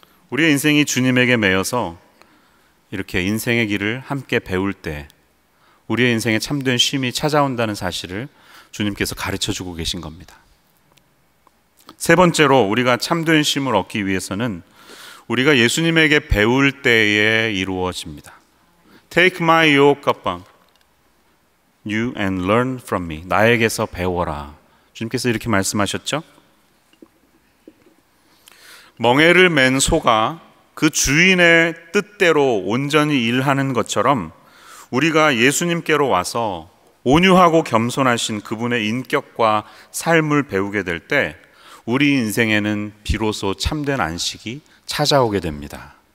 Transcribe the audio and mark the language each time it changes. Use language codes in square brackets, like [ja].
[ko] 우리의 인생이 주님에게 매여서 이렇게 인생의 길을 함께 배울 때 우리의 인생에 참된 쉼이 찾아온다는 사실을 주님께서 가르쳐주고 계신 겁니다. 세 번째로 우리가 참된 쉼을 얻기 위해서는 우리가 예수님에게 배울 때에 이루어집니다. [en] Take my yoke upon you and learn from me. [ko] 나에게서 배워라. 주님께서 이렇게 말씀하셨죠? 멍에를 맨 소가 그 주인의 뜻대로 온전히 일하는 것처럼 우리가 예수님께로 와서 온유하고 겸손하신 그분의 인격과 삶을 배우게 될 때 우리 인생에는 비로소 참된 안식이 찾아오게 됩니다.